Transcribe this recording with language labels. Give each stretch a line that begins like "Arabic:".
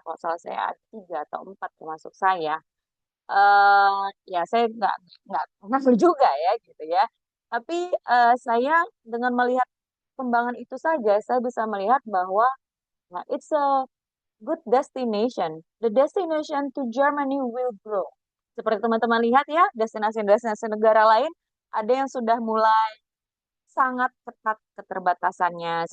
Indonesian: Kalau salah saya ada 3 atau 4 termasuk saya. Ya saya nggak kenal juga ya gitu ya. Tapi saya dengan melihat perkembangan itu saja, saya bisa melihat bahwa nah,
English: it's a good destination. The destination to Germany will grow.
Indonesian: Seperti teman-teman lihat ya, destinasi-destinasi negara lain ada yang sudah mulai sangat ketat keterbatasannya.